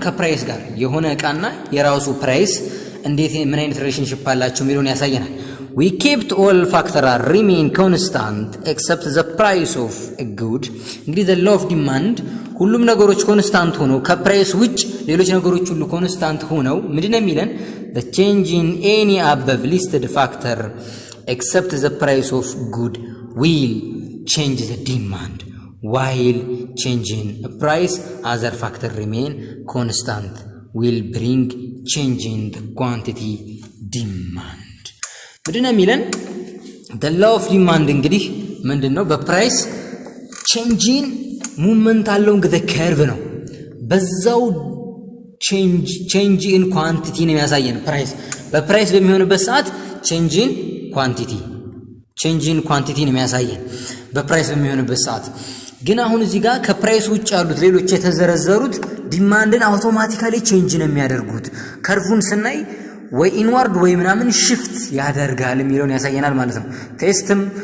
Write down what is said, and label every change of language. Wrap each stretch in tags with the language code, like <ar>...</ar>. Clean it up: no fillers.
<am>ከፕራይስ ጋር የሆነ እቃና የራሱ ፕራይስ እንዴት ምን አይነት ሪሌሽንሺፕ አላቸው የሚለውን ያሳየናል።</am> <en>we kept all factors remain constant except the price of a good</en> <am>እንግዲህ</am> <en>the law of demand</en> <am>ሁሉም ነገሮች ኮንስታንት ሆነው ከፕራይስ ውጭ ሌሎች ነገሮች ሁሉ ኮንስታንት ሆነው ምንድነው የሚለን?</am> <en>the change in any above listed factor except the price of good will change the demand while changing a price other factor remain constant will bring change in the quantity demand</en> <am>ምንድነው የሚለን?</am> <en>the law of demand</en> <am>እንግዲህ ምንድነው? በፕራይስ ቼንጅን ሙቭመንት አለው እንግዲህ ከርቭ ነው። በዛው ቼንጅ ኢን ኳንቲቲ ነው የሚያሳየን። በፕራይስ በሚሆንበት ሰዓት ቼንጅ ኢን ኳንቲቲ ነው የሚያሳየን በፕራይስ በሚሆንበት ሰዓት። ግን አሁን እዚህ ጋር ከፕራይስ ውጭ ያሉት ሌሎች የተዘረዘሩት ዲማንድን አውቶማቲካሊ ቼንጅ ነው የሚያደርጉት። ከርቭን ስናይ ወይ ኢንዋርድ ወይ ምናምን ሽፍት ያደርጋል የሚለውን ያሳየናል ማለት ነው። ቴስትም</am>